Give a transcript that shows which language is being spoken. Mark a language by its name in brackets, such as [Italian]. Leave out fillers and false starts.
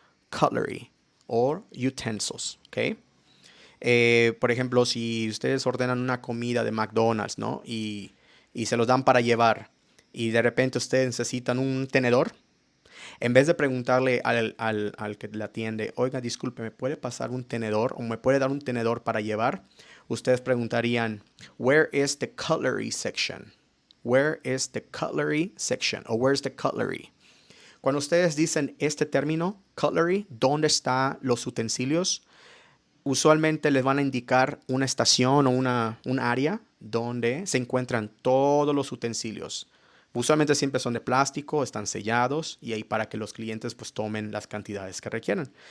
[Spanish] Cutlery o utensils, ¿ok? Por ejemplo, si ustedes ordenan una comida de McDonald's, ¿no? Y se los dan para llevar y de repente ustedes necesitan un tenedor, en vez de preguntarle al que le atiende, oiga, disculpe, ¿me puede pasar un tenedor o me puede dar un tenedor para llevar? Ustedes preguntarían, [English] where is the cutlery section? Where is the cutlery section? O where's the cutlery? [Spanish] Cuando ustedes dicen este término, cutlery, ¿dónde están los utensilios? Usualmente les van a indicar una estación o un área donde se encuentran todos los utensilios. Usualmente siempre son de plástico, están sellados y ahí para que los clientes pues tomen las cantidades que requieran.